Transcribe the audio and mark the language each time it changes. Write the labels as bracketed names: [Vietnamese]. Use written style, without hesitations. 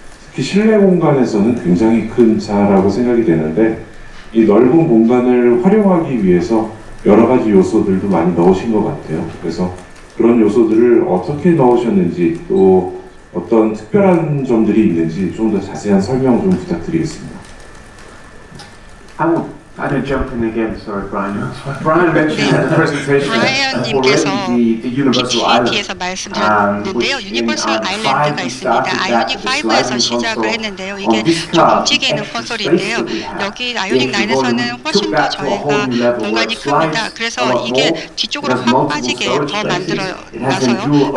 [Korean] 특히 실내 공간에서는 굉장히 큰 차라고 생각이 되는데 이 넓은 공간을 활용하기 위해서 여러 가지 요소들도 많이 넣으신 것 같아요. 그래서 그런 요소들을 어떻게 넣으셨는지 또 어떤 특별한 점들이 있는지 좀 더 자세한 설명 좀 부탁드리겠습니다. [English] I don't jump in again. Sorry, Brian. Brian mentioned at the presentation already the Universal Island. [Korean] PT에서 말씀드렸는데요. 유니버설 아일랜드가 있습니다. 아이오닉 5에서 시작을 했는데요. 이게 좀 움직이는 콘솔인데요. 여기 아이오닉 9에서는 훨씬 더 저희가 공간이 큽니다. 그래서 이게 뒤쪽으로 확 빠지게 더 만들어놔서요.